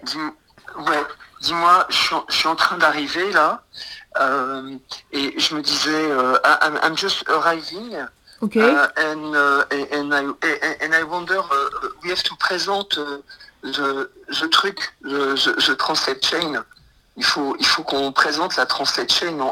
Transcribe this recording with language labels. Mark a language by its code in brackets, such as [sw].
[fr] dis-moi, je suis en train d'arriver là, et je me disais, [en] I'm just arriving, OK. and I wonder, we have to present the truc, the translate chain. [fr] Il faut qu'on présente la translate chain, non,